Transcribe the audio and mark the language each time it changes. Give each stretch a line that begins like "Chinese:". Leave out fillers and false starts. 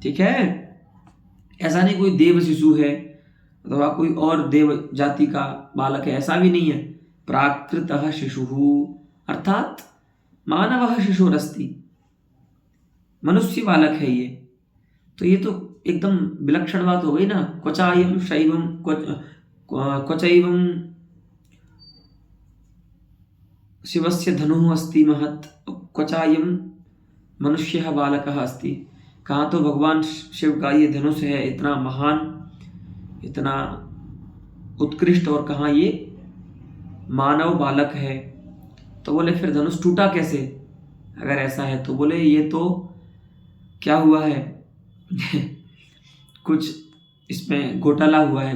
Hindi: ठीक है, ऐसा नहीं कोई देव शिशु है अथवा कोई और देव जाति का बालक है, ऐसा भी नहीं है।
Sanskrit: प्राकृतः शिशु अर्थात मानवः शिशुरस्ति,
Hindi: मनुष्य बालक है ये। तो ये तो एकदम विलक्षण बात हो गई ना।
Sanskrit: क्वचायं शैवं क्वचैवं शिवस्य धनुः अस्ति महत्, क्वचायं मनुष्यः बालकः अस्ति।
Hindi: कहाँ तो भगवान शिव का ये धनुष है इतना महान, इतना उत्कृष्ट, और कहाँ ये मानव बालक है। तो बोले फिर धनुष टूटा कैसे अगर ऐसा है? तो बोले ये तो क्या हुआ है कुछ इसमें घोटाला हुआ है।